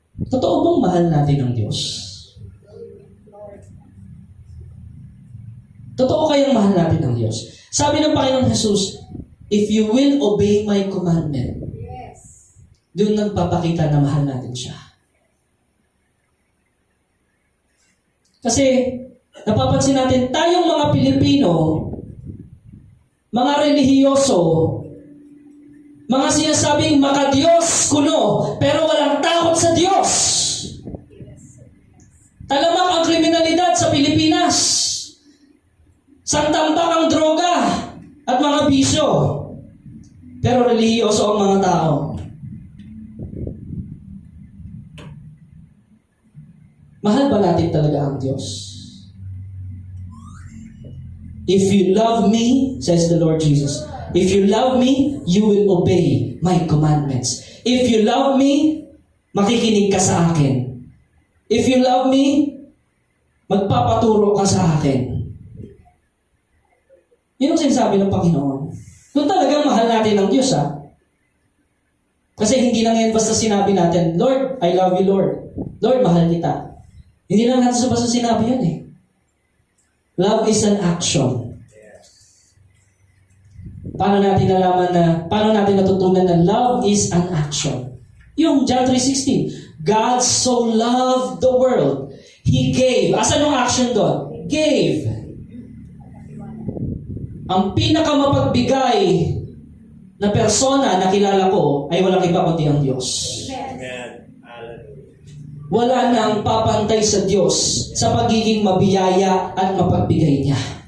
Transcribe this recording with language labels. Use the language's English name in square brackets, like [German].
[Filipino] Totoo bang mahal natin ang Diyos? Totoo kayang mahal natin ang Diyos? Sabi ng Panginoong Jesus, [English] if you will obey my commandment, Yes. [Filipino] doon nagpapakita na mahal natin siya. Kasi, napapansin natin, tayong mga Pilipino, mga relihiyoso, mga sinasabing makadiyos kuno, pero walang takot sa Diyos. Talamak ang kriminalidad sa Pilipinas. Santambak ang droga at mga bisyo. Pero relihiyoso ang mga tao. Mahal ba natin talaga ang Diyos? [English] If you love me, says the Lord Jesus, if you love me, you will obey my commandments. If you love me, [Filipino] makikinig ka sa akin. [English] If you love me, [Filipino] magpapaturo ka sa akin. Yun ang sinasabi ng Panginoon. Kung talagang mahal natin ang Diyos, ha? Kasi hindi lang yan basta sinabi natin, Lord, [English] I love you, [Filipino] Lord. Lord, mahal kita. Hindi lang natin basta sinabi yan, eh. [English] Love is an action. [Filipino] Paano natin natutunan na [English] love is an action? Yung John 3:16, God so loved the world, He gave. [Filipino] Asan yung action doon? Gave. Ang pinakamapagbigay na persona na kilala ko ay walang iba kundi ang Diyos. Amen. Hallelujah. Wala nang papantay sa Diyos sa pagiging mabiyaya at mapagbigay niya.